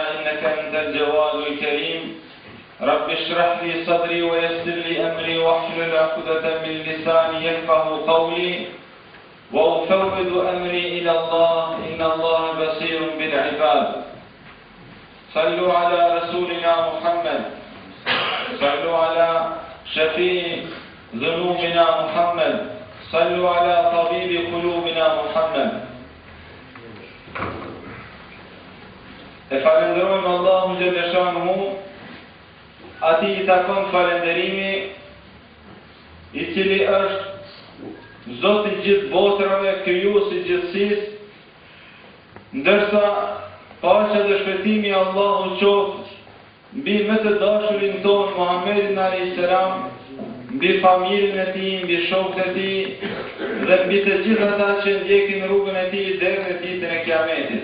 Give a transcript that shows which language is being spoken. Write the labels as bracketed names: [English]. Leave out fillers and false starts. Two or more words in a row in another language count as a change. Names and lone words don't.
[Arabic] إنك أنت الجواد الكريم رب اشرح لي صدري ويسر لي أمري واحلل عقدة من لساني يفقه قولي وأفوض أمري إلى الله إن الله بصير بالعباد صلوا على رسولنا محمد صلوا على شفيع ذنوبنا محمد صلوا على طبيب قلوبنا محمد [Albanian] Falenderojmë Allahun [Arabic] جل شأنه, [Albanian] atij I takon falenderimi, I cili është Zoti I gjithë botrave, krijuesi I gjithësisë, ndërsa paqja dhe shpëtimi I Allahut qoftë mbi më të dashurin tonë Muhammedin [Arabic] عليه السلام, [Albanian] mbi familjen e tij, mbi shokët e tij dhe mbi të gjithë ata që ndjekin rrugën e tij deri në ditën e Kiametit.